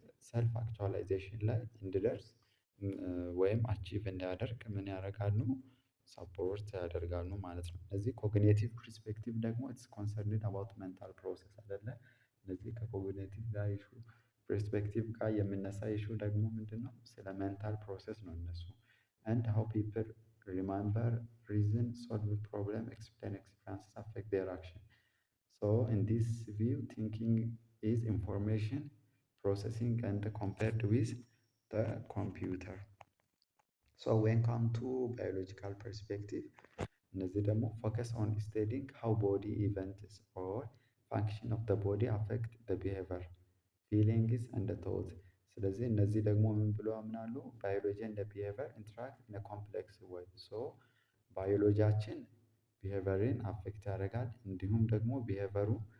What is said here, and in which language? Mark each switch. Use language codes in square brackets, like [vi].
[am] ሰልፍ አክቹዋላይዜሽን ላይ እንዲደርስ ወይም አቺቭ እንዲያደርግ ምን ያደርጋሉ? ሰፖርት ያደርጋሉ ማለት ነው። እነዚህ ኮግኒቲቭ ፐርስፔክቲቭ ደግሞ [en] ኢትስ ኮንሰርንድ አባውት ሜንታል ፕሮሰስ [am] አይደለ? እነዚህ ከኮግኒቲቭ ጋር ኢሹ ፐርስፔክቲቭ ጋር የሚነሳ ኢሹ ደግሞ ምንድነው? ስለ ሜንታል ፕሮሰስ ነው እነሱ [en] and how people remember, reason, solve problem, explain experiences affect their action. So in this view, thinking is information processing and compared with the computer. So when come to biological perspective, [am] እነዚህ ደግሞ [en] focus on studying how body events or function of the body affect the behavior, feelings and the thought. [am] ስለዚህ እነዚህ ደግሞ ምን ብለው ያምናሉ? ባዮሎጂ እንደ ቢሄቨር ኢንትራክት ኢን ኮምፕሌክስ ወይ ሶ ባዮሎጂያችን ቢሄቨርን አፌክት ያደርጋል፣ እንዲሁም ደግሞ ቢሄቨሩ